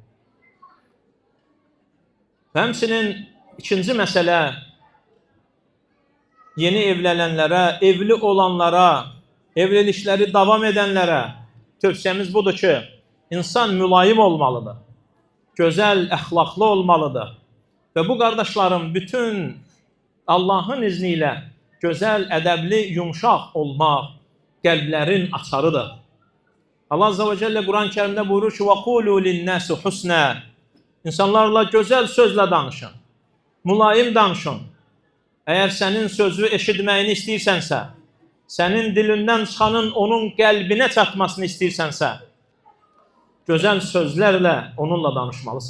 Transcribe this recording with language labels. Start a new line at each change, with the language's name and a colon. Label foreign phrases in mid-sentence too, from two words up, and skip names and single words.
Azerbaijani: Həmçinin ikinci məsələ, yeni evlənənlərə, evli olanlara, evlilikləri davam edənlərə tövsiyəmiz budur ki, insan mülayim olmalıdır, gözəl, əxlaqlı olmalıdır. Və bu qardaşlarım, bütün Allahın izni ilə gözəl, ədəbli, yumşaq olmaq qəlblərin açarıdır. Allah
Arabic: عز وجل
Azerbaijani: Quran-ı Kerimdə buyurur ki,
Arabic: وَقُولُوا لِلنَّاسُ حُسْنًا.
Azerbaijani: İnsanlarla gözəl sözlə danışın, mülayim danışın. Əgər sənin sözü eşitməyini istəyirsənsə, sənin dilindən çıxanın onun qəlbinə çatmasını istəyirsənsə, gözəl sözlərlə onunla danışmalısan.